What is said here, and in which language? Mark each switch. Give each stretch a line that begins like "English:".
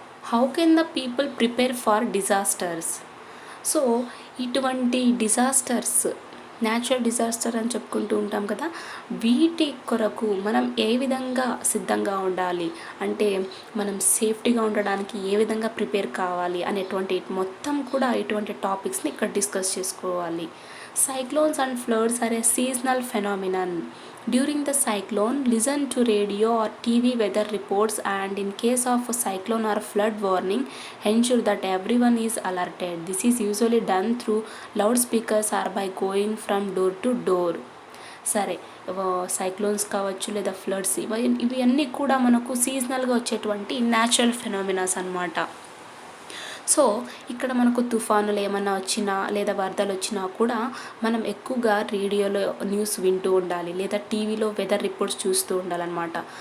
English: How can the people prepare for disasters?
Telugu: So ఇటువంటి disasters, natural disaster అని చెప్పుకుంటూ ఉంటాం కదా, వీటి కొరకు మనం ఏ విధంగా సిద్ధంగా ఉండాలి, అంటే మనం సేఫ్టీగా ఉండడానికి ఏ విధంగా ప్రిపేర్ కావాలి అనేటువంటి మొత్తం కూడా ఇటువంటి టాపిక్స్ని ఇక్కడ డిస్కస్ చేసుకోవాలి.
English: Cyclones and floods are a seasonal phenomenon. During the cyclone, listen to radio or TV weather reports, and in case of a cyclone or flood warning, ensure that everyone is alerted. This is usually done through loudspeakers or by going from door to door.
Telugu: సరే, cyclones కావచ్చు లేదా floods, ఇవి అన్నీ కూడా మనకు సీజనల్గా వచ్చేటువంటి natural ఫెనామినాస్ అన్నమాట. సో ఇక్కడ మనకు తుఫానులు ఏమన్నా వచ్చినా లేదా వరదలు వచ్చినా కూడా మనం ఎక్కువగా రేడియోలో న్యూస్ వింటూ ఉండాలి, లేదా టీవీలో వెదర్ రిపోర్ట్స్ చూస్తూ ఉండాలన్నమాట.